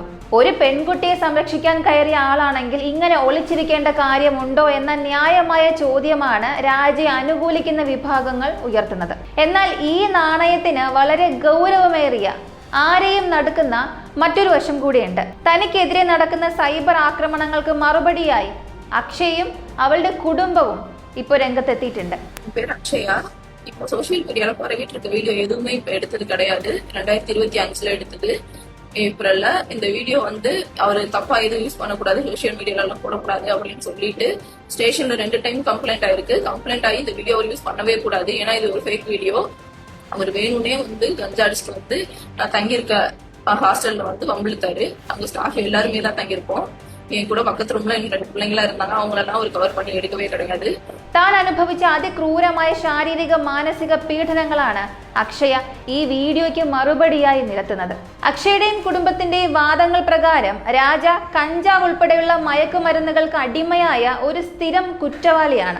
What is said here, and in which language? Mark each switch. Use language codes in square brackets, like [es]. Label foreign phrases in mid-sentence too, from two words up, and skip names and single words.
[ml] ഒരു പെൺകുട്ടിയെ സംരക്ഷിക്കാൻ കയറിയ ആളാണെങ്കിൽ ഇങ്ങനെ ഒളിച്ചിരിക്കേണ്ട കാര്യമുണ്ടോ എന്ന ന്യായമായ ചോദ്യമാണ് രാജയെ അനുകൂലിക്കുന്ന വിഭാഗങ്ങൾ ഉയർത്തുന്നത്. എന്നാൽ ഈ നാണയത്തിന് വളരെ ഗൗരവമേറിയ, ആരെയും നടുക്കുന്ന മറ്റൊരു വശം കൂടിയുണ്ട്. തനിക്കെതിരെ നടക്കുന്ന സൈബർ ആക്രമണങ്ങൾക്ക് മറുപടിയായി അക്ഷയും അവളുടെ കുടുംബവും இப்போ രംഗത്തെത്തിയിട്ടുണ്ട്. [ta] பேர் அக்ஷயா. இப்போ சோசியல் மீடியால பரவிட்டு இருக்க வீடியோ எதுவுமே இப்ப எடுத்தது கிடையாது. 2025 எடுத்தது ஏப்ரல்ல. இந்த வீடியோ அவரு தப்பா எதுவும் யூஸ் பண்ணக்கூடாது, சோசியல் மீடியால எல்லாம் போடக்கூடாது அப்படின்னு சொல்லிட்டு ஸ்டேஷன்ல 2 டைம் கம்ப்ளைண்ட் ஆயிருக்கு. கம்ப்ளைண்ட் ஆகி இந்த வீடியோ யூஸ் பண்ணவே கூடாது, ஏன்னா இது ஒரு ஃபேக் வீடியோ. அவர் வேணும்னே கஞ்சா அடிச்சுட்டு நான் தங்கியிருக்க ஹாஸ்டல்ல வம்பிழுத்தாரு. அங்க ஸ்டாஃப் எல்லாருமே தான் தங்கியிருப்போம். என் கூட பக்கத்து ரூம்ல 2 பிள்ளைங்களா இருந்தாங்க, அவங்களெல்லாம் அவர் கவர் பண்ணி எடுக்கவே கிடையாது. [ml] താൻ അനുഭവിച്ച അതിക്രൂരമായ ശാരീരിക മാനസിക പീഡനങ്ങളാണ് അക്ഷയ ഈ വീഡിയോയ്ക്ക് മറുപടിയായി നിരത്തുന്നത്. അക്ഷയുടെയും കുടുംബത്തിന്റെയും വാദങ്ങൾ പ്രകാരം രാജ കഞ്ചാവ് ഉൾപ്പെടെയുള്ള മയക്കുമരുന്നുകൾക്ക് അടിമയായ ഒരു സ്ഥിരം കുറ്റവാളിയാണ്.